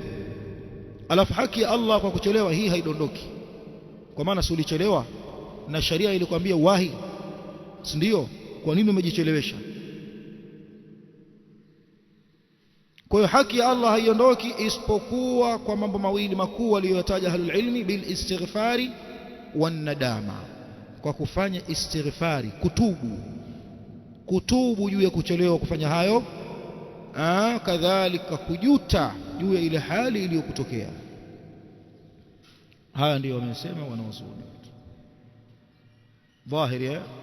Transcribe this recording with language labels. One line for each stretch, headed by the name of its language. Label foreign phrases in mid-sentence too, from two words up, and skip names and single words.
Swahili: Alafu haki ya Allah kwa kuchelewa, hii haidondoki, kwa maana si ulichelewa na sharia ilikwambia wahi, si ndio? Kwa nini umejichelewesha? Kwa hiyo haki ya Allah haiondoki isipokuwa kwa mambo mawili makuu aliyotaja
Arabic: أهل العلم بالاستغفار والندامة,
Swahili: kwa kufanya istighfari, kutubu juu ya kuchelewa kufanya hayo, kadhalika kujuta juu ya ile hali iliyokutokea. Haya ndio wamesema wanawazuoni dhahiri.